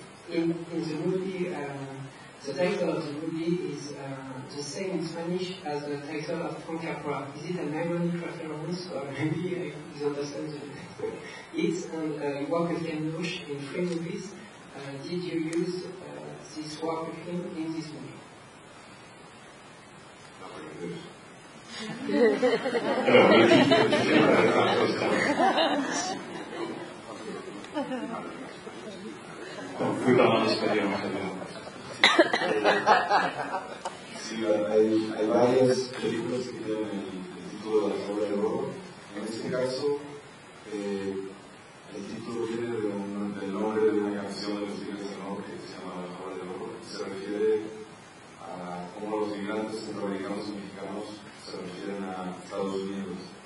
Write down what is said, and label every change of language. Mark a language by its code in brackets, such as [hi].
[en] In the movie, the title of the movie is the same in Spanish as the title of Frank Capra. Is it an ironic reference, or maybe I misunderstand it? And you work with Ken Loach in 3 movies. Did you use this work with him in this movie? [fr] Alors, le titre, vous pouvez parler en espagnol, très bien. [es] Sí, hay varias películas que tienen el título de La Flor del Oro. En este caso, el título viene del nombre de una canción de los Tigres del Norte que se llama La Flor del Oro. Se refiere a cómo los migrantes centroamericanos y mexicanos se refieren a Estados Unidos.